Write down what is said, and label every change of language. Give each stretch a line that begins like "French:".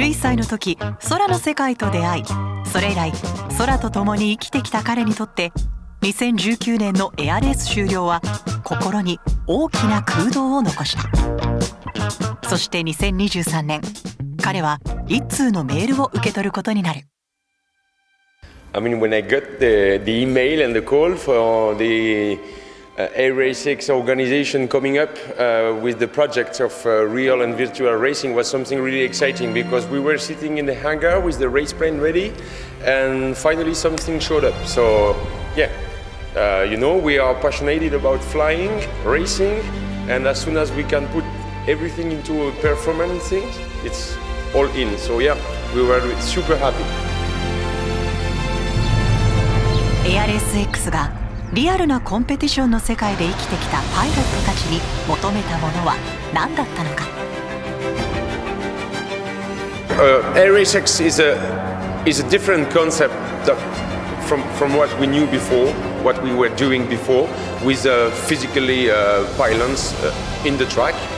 Japanese: 11歳の時空の世界と出会い、それ以来空と共に生きてきた彼にとって2019年のエアレース終了は心に大きな空洞を残した。そして2023年彼は一通のメールを受け取ることになる。
English: I mean, when I got the email and the call for the Air Race 6 organization coming up with the projects of real and virtual racing was something really exciting because we were sitting in the hangar with the race plane ready and finally something showed up. So yeah, you know, we are passionate about flying, racing, and as soon as we can put everything into a performance thing, it's all in. So yeah, we were super happy.
Japanese: ARSX がリアルなコンペティションの世界で生きてきたパイロットたちに求めたものは何だったのか。
English: ARSX is a different concept from what we knew before, what we were doing before, with physically pylons in the track.